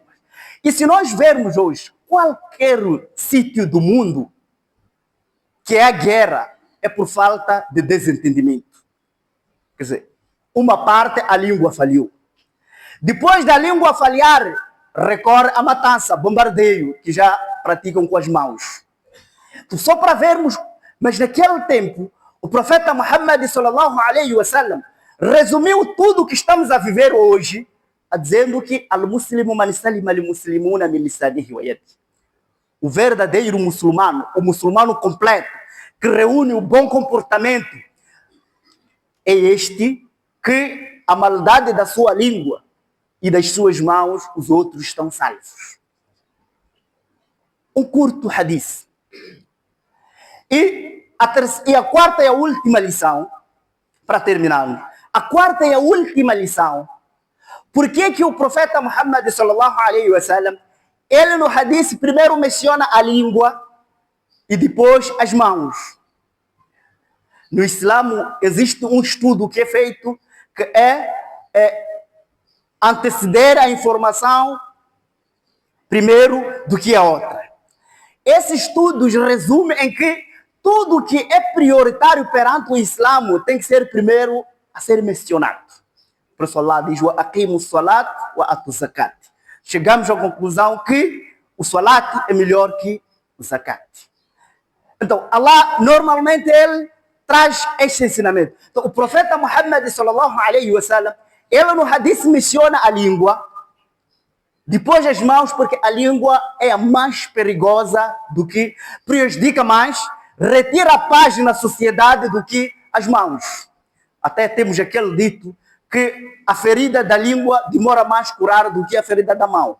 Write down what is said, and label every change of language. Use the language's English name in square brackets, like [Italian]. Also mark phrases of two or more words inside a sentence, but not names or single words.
[Portuguese] E se nós vermos hoje qualquer sítio do mundo que é a guerra, é por falta de desentendimento. Quer dizer, uma parte a língua falhou. Depois da língua falhar, recorre à matança, bombardeio, que já praticam com as mãos. Então, só para vermos, mas naquele tempo, o profeta Muhammad [Arabic] صلى الله عليه وسلم [Portuguese] resumiu tudo o que estamos a viver hoje, dizendo que [Arabic] المسلم من سلم المسلمون من لسانه ويده. [Portuguese] O verdadeiro muçulmano, o muçulmano completo, que reúne o bom comportamento, é este que a maldade da sua língua e das suas mãos, os outros estão salvos. Um curto hadith. E a quarta e a última lição, para terminarmos. A quarta e a última lição. Por que o profeta Muhammad [Arabic] صلى الله عليه وسلم, [Portuguese] ele no hadith primeiro menciona a língua e depois as mãos? No Islã existe um estudo que é feito que é anteceder a informação primeiro do que a outra. Esses estudos resumem em que tudo que é prioritário perante o Islã tem que ser primeiro a ser mencionado. Por isso Allah diz: [Arabic] "وأقيموا الصلاة وآتوا الزكاة." [Portuguese] Chegamos à conclusão que o salat é melhor que o zakat. Então, Allah normalmente ele traz este ensinamento. Então, o profeta Muhammad [Arabic] صلى الله عليه وسلم, [Portuguese] ele no hadith menciona a língua, depois as mãos, porque a língua é a mais perigosa do que prejudica mais, retira a paz na sociedade do que as mãos. Até temos aquele dito que a ferida da língua demora mais a curar do que a ferida da mão.